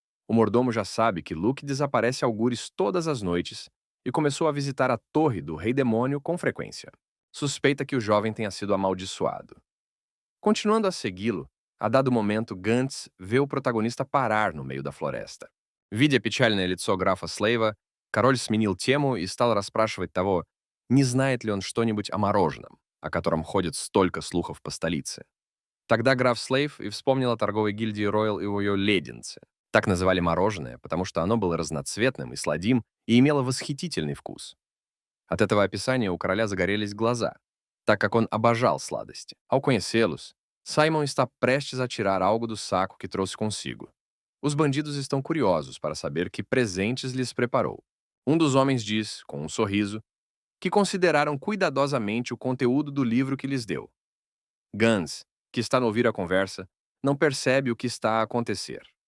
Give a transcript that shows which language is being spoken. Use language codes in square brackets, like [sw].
[pt] O mordomo já sabe que Luke desaparece algures todas as noites e começou a visitar a torre do Rei Demônio com frequência. Suspeita que o jovem tenha sido amaldiçoado. Continuando a segui-lo, a dado momento Gantz vê o protagonista parar no meio da floresta. [ru] Видя печальное лицо графа Слейва, король сменил тему и стал расспрашивать того, не знает ли он что-нибудь о мороженом, о котором ходит столько слухов по столице. Тогда граф Слейв и вспомнил о торговой гильдии Роyal и о ее леденце. Так называли мороженое, потому что оно было разноцветным и сладим и имело восхитительный вкус. От этого описания у короля загорелись глаза, так как он обожал сладости. [pt] Ao conhecê-los, Simon está prestes a tirar algo do saco que trouxe consigo. Os bandidos estão curiosos para saber que presentes lhes preparou. Um dos homens diz, com um sorriso, que consideraram cuidadosamente o conteúdo do livro que lhes deu. Gans, que está a ouvir a conversa, não percebe o que está a acontecer.